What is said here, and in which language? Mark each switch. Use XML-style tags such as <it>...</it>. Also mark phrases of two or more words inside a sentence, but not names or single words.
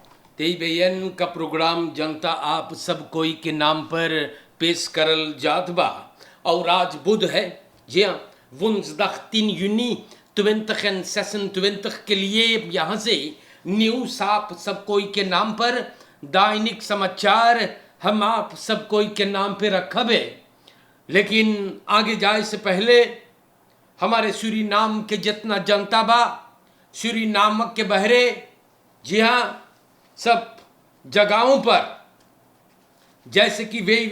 <hns>तेईबेन का प्रोग्राम जनता आप सब कोई के नाम पर पेश करल जात बा। और आज बुध है, जी हाँ,</hns> <nl>woensdag 10 juni 2026</nl> <hns>के लिए यहाँ से न्यूज़ आप सब कोई के नाम पर दैनिक समाचार हम आप सब कोई के नाम पे रखब है। लेकिन आगे जाए से पहले हमारे सूरीनाम के जितना जनता बा, सूरीनाम के बहरे, जी हाँ, सब जगहों पर जैसे कि</hns>